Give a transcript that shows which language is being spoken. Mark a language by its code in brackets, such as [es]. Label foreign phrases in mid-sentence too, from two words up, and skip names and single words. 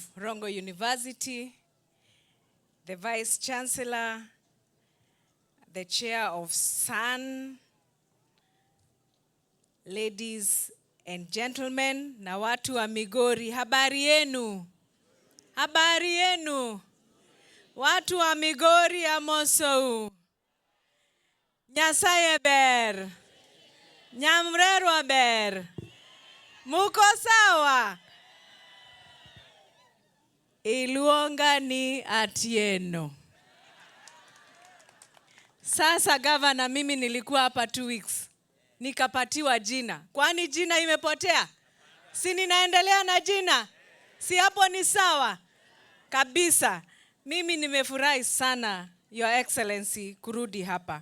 [en] Rongo University, the Vice Chancellor, the Chair of SAN, ladies and gentlemen, [sw] na watu wa Migori, habari yenu? Habari yenu? Watu wa Migori amosou. [luo] Nyasaye ber. Nyamrerwa ber. [sw] Muko sawa? [luo] Iluonga ni Atieno. [sw] Sasa gavana, mimi nilikuwa hapa 2 weeks. Nikapatiwa jina. Kwani jina imepotea? Si ninaendelea na jina? Si hapo ni sawa? Kabisa. Mimi nimefurahi sana, [en] Your Excellency, [sw] kurudi hapa.